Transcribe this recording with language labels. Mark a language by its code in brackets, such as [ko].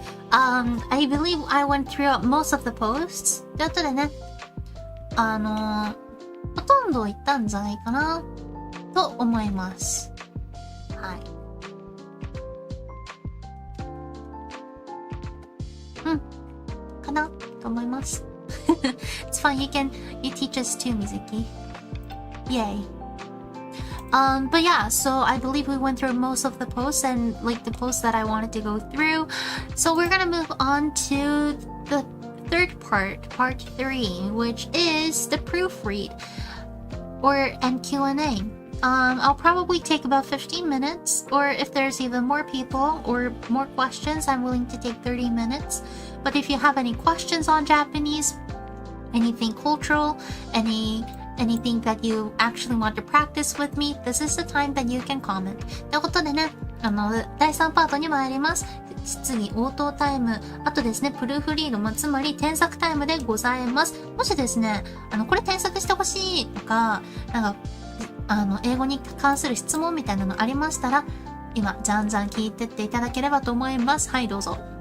[en] I believe I went through most of the posts. [ja] ということでね、ほとんど言ったんじゃないかな、と思います。はい。かなと思います。 [en] It's fine. You teach us too, Mizuki. Yay. But yeah, so I believe we went through most of the posts and like the posts that I wanted to go through. So we're gonna move on to the third part 3, which is the proofread and Q&A. I'll probably take about 15 minutes, or if there's even more people or more questions, I'm willing to take 30 minutes. But if you have any questions on Japanese, anything cultural, anything that you actually want to practice with me, this is the time that you can comment. [ja] ということでね、第3パートに参ります。質疑応答タイム、あとですね、プルーフリード、つまり添削タイムでございます。もしですね、これ添削してほしいとか、英語に関する質問みたいなのありましたら、今、じゃんじゃん聞いてっていただければと思います。はい、どうぞ。